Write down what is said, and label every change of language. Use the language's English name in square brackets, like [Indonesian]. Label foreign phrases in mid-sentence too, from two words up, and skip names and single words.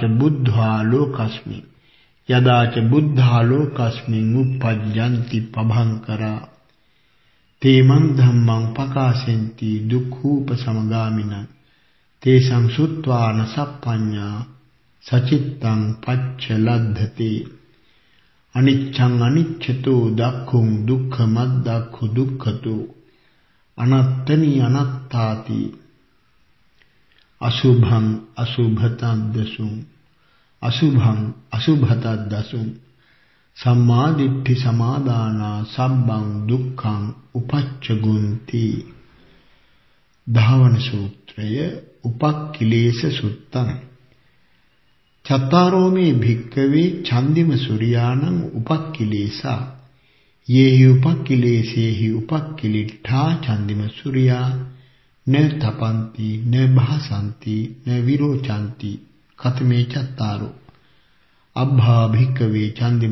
[Pali] බුද්ධා ලෝකස්මින් යදාච බුද්ධා ලෝකස්මින් උප්පජ්ජಂತಿ පභංකරා තේමං ධම්මං පකාසෙන්ති දුක්ඛූප සමගාමිනං තේසං සුත්වාන සප්පඤ්ඤා සචිත්තං පච්චලද්ධති අනිච්ඡං අනිච්ඡතෝ දක්ඛුං දුක්ඛමද්දක්ඛු දුක්ඛතෝ අනත්තනි අනත්තාති අසුභං අසුභතද්දසුං අසුභං අසුභතද්දසුං සම්මා දිට්ඨි සමාදානා සම්බං දුක්ඛං උපච්චගුන්ති ධාවන සූත්‍රය උපක්ඛිලේශ සුත්තං චත්තාරෝමේ භික්ඛවේ ඡන්දිම සූර්යානං උපක්ඛිලේසා යේහි උපක්ඛිලේසේහි උපක්ඛිලිට්ඨා ඡන්දිම සූර්යා න තපන්ති න භාසන්ති න විරෝචන්ති කතමේ චත්තාරෝ අබ්භා භික්ඛවේ ඡන්දිම